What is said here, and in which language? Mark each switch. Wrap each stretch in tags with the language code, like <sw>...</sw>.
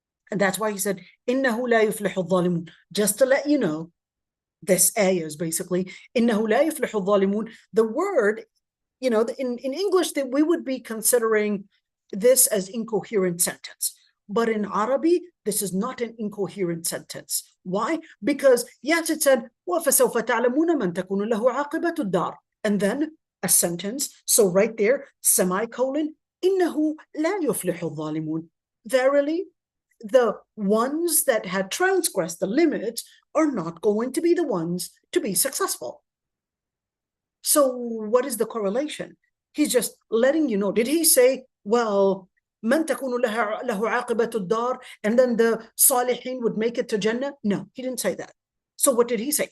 <en>And that's why he said,</en> <ar>إِنَّهُ لَا يُفْلِحُ الظَّالِمُونَ.</ar> <en>Just to let you know, this ayah is basically, إِنَّهُ لَا يُفْلِحُ الظَّالِمُونَ. The word, in English, that we would be considering this as incoherent sentence. But in Arabic, this is not an incoherent sentence. Why? Because yes, it said,</en> <ar>وَفَسَوْفَ تَعْلَمُونَ مَنْ تَكُونُ لَهُ عَاقِبَةُ الدَّارِ.</ar> <en>And then a sentence. So right there, semicolon,</en> <ar>إِنَّهُ لَا يُفْلِحُ الظَّالِمُونَ.</ar> <en>Verily, the ones that had transgressed the limits are not going to be the ones to be successful. So what is the correlation? He's just letting you know. Did he say, well,</en> <ar>من تكون له عاقبة الدار,</ar> <en>and then the Salihin would make it to Jannah? No, he didn't say that. So what did he say?</en>